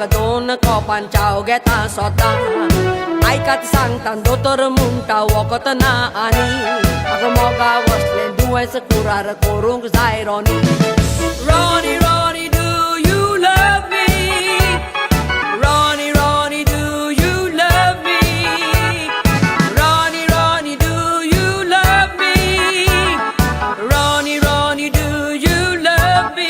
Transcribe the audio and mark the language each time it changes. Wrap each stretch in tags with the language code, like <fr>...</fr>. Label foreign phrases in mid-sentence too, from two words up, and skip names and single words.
<kok>दोन कोपान चाव घेता सोदां आयकात सांगता दोतोर म्हणटा वखद ना आनी म्हाका मोगा वसलें दुयेंस कुरार करूंक जाय रोनी</kok> <en>Ronnie, Ronnie, do you love me? Ronnie, Ronnie, do you love me? Ronnie, Ronnie, do you love me? Ronnie, Ronnie, do you love me?</en>